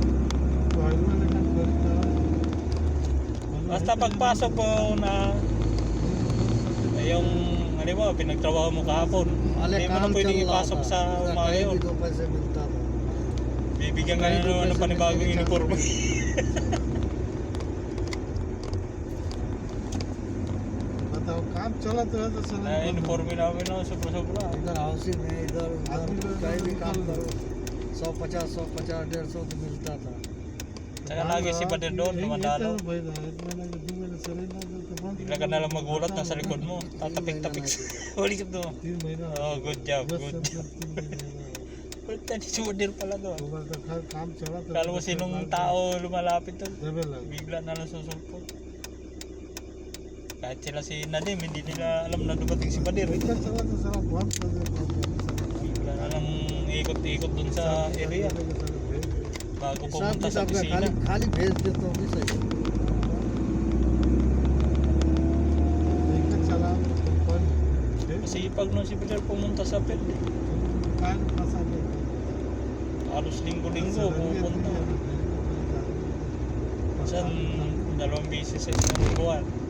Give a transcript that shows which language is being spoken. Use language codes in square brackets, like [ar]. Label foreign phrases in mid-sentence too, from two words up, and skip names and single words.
[tl] Basta pagpasok mo na yung pinagtrabaho mo kahapon, hindi mo na pwedeng ipasok sa umaga yun. Bibigyan ka na naman ng panibagong uniforme. [hi] काम चला तो है तो चला [tl] uniforme namin na sobra-sobra. [hi] इधर हाउसिंग है इधर उधर कहीं भी काम करो 150 150 150 तो मिलता था [tl] Saka lagi si Bader doon, dumadalo. Bigla ka nalang magulat na sa likod mo. Tatapik-tapik. Ulit doon. Oh, [en] good job, good job. [tl] Ulit na si Bader pala doon. Kala mo sinong tao lumalapit doon. Bigla na lang susulpot. Kahit sila si Nadim, hindi nila alam na dumating si Bader. Bigla na lang ikot-ikot doon sa area. Bago pumunta sa opisina. [hi] खाली भेज दे तो भी सही [tl] Masipag nun si Bader pumunta sa field. Halos linggo-linggo pupunta. Minsan 2 beses sa isang buwan.